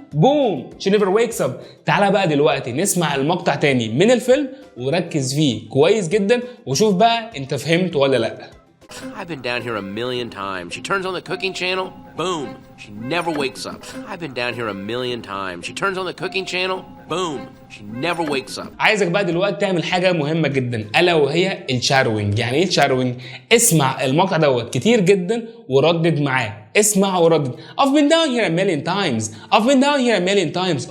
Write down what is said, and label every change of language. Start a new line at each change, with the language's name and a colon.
English: boom she never wakes up.
Arabic: تعالى بقى دلوقتي نسمع المقطع تاني من الفيلم وركز فيه كويس جدا وشوف بقى انت فهمت ولا لا.
English: I've been down here a million times. She turns on the cooking channel. Boom. She never wakes up. I've been down here a million times. She turns on the cooking channel. Boom. She never wakes up.
Arabic: عايزك بقى دلوقتي تعمل حاجة مهمة جدا ألا وهي الشادوينج. يعني ايه الشادوينج؟ اسمع المقطع دوت كتير جدا وردد معاه. اسمع وردد.
English: I've been down here a million times. I've been down here a million times.